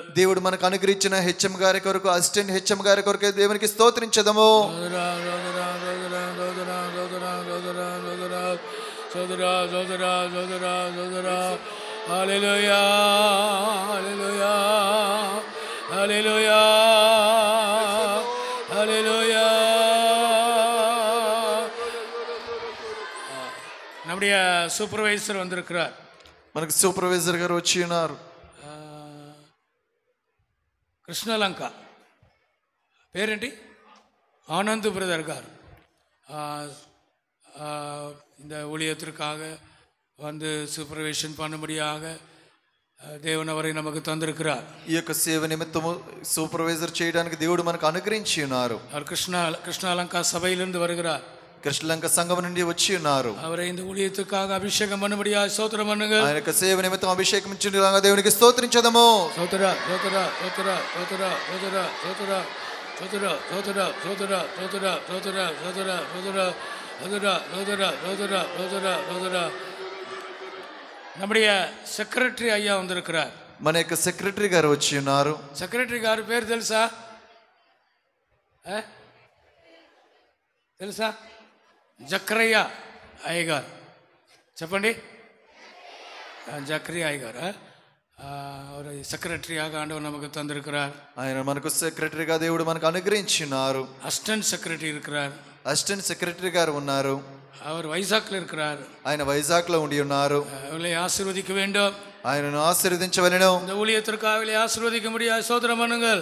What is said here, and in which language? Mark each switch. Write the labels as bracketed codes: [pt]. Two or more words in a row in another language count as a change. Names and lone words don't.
[te] దేవుడు మనకు అనుగ్రహించిన హెచ్ఎం గారి కొరకు [en] assistant HM [te] గారి కొరకు దేవునికి స్తోత్రించదము. హల్లెలూయా హల్లెలూయా హల్లెలూయా హల్లెలూయా. [ta] நம்முடைய சூப்பர்வைசர் வந்திருக்கிறார். [te] మనకు సూపర్వైజర్ గారు వచ్చి ఉన్నారు. కృష్ణలంక పేరేంటి? [ta] ஆனந்த் பிரதர் గారు இந்த ஊழியத்திற்காக வந்து சூப்பர்வைசன் பண்ணும்படியாக தேவன் அவரை நமக்கு தந்திருக்கிறார். [te] ఈ యొక్క సేవ నిమిత్తము సూపర్వైజర్ చేయడానికి దేవుడు మనకు అనుగ్రహించి ఉన్నారు. [ta] அவர் கிருஷ்ணாலங்கா சபையிலிருந்து வருகிறார். [te] కృష్ణలంక సంఘం నుండి వచ్చి ఉన్నారు. [ta] அவரை இந்த ஊழியத்துக்காக அபிஷேகம் பண்ணும்படியாக ஸ்தோத்திரம் பண்ணுங்கள். [te] ఆయన యొక్క సేవ నిమిత్తం అభిషేకం ఇచ్చిండగా దేవునికి స్తోత్రించదము. స్తోత్ర స్తోత్ర స్తోత్ర స్తోత్ర స్తోత్ర స్తోత్ర స్తోత్ర స్తోత్ర స్తోత్ర స్తోత్ర స్తోత్ర స్తోత్ర స్తోత్ర స్తోత్ర స్తోత్ర స్తోత్ర స్తోత్ర. [ta] நம்முடைய సెక్రటరీ ஐயா வந்திருக்கிறார். [te] మన యొక్క సెక్రటరీ గారు వచ్చి ఉన్నారు. సెక్రటరీ గారి పేరు తెలుసా? తెలుసా? జక్రయ్య అయ్యగారు. చెప్పండి. [ta] జక్రయ్య అయ్యగారు அவர் செக்ரட்டரியாக ஆண்டவர் நமக்கு தந்திருக்கிறார். [te] ఆయన మనకు సెక్రటరీగా దేవుడు మనకు అనుగ్రహించి ఉన్నారు. [en] assistant secretary [ta] இருக்கிறார். [en] assistant secretary [te] గారు ఉన్నారు. [ta] அவர் వైజాగ్లో இருக்கிறார். [te] ఆయన వైజాగ్ లో ఉండి ఉన్నారు. [ta] அவர்களை ஆசீர்வதிக்க வேண்டும். [te] ఆయనను ఆశీర్వదించవలెను. [ta] இந்த ஊழியத்திற்காக அவர்களை ஆசீர்வதிக்க முடியாது స్తోత్రం பண்ணுங்கள்.